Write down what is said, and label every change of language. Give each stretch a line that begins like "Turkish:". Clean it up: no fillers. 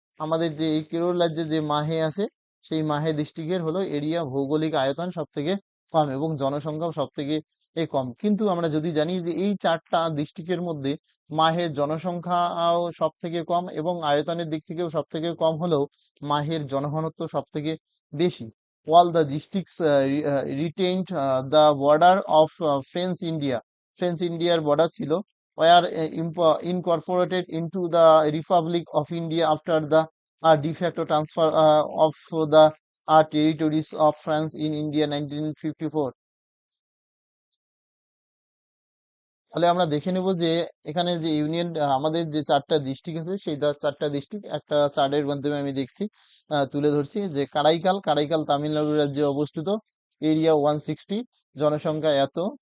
Bangla: আমাদের যে এই কেরল রাজ্যে যে মাহে আছে, সেই মাহে ডিস্ট্রিক্টের হলো এরিয়া, ভৌগোলিক আয়তন সব থেকে কম এবং জনসংখ্যাও সব থেকে কম। কিন্তু আমরা যদি জানি যে এই চারটা ডিস্ট্রিক্টের মধ্যে মাহের জনসংখ্যাও সব থেকে কম এবং আয়তনের দিক থেকেও সব থেকে কম হলেও মাহের জনঘনত্ব সব থেকে বেশি।
English: all the districts retained the border of French India,
Bangla: French ইন্ডিয়ার বর্ডার ছিল,
English: were incorporated into the Republic of India after the de facto transfer of the territories of France in India 1954.
Bangla: তাহলে আমরা দেখে নেব যে এখানে যে ইউনিয়ন, আমাদের যে চারটা ডিস্ট্রিক্ট আছে, সেই চারটা ডিস্ট্রিক্ট একটা চার্টের মাধ্যমে আমি দেখছি, তুলে ধরছি যে কারাইকাল, কারাইকাল তামিলনাড়ু রাজ্যে অবস্থিত, এরিয়া 160, জনসংখ্যা এত।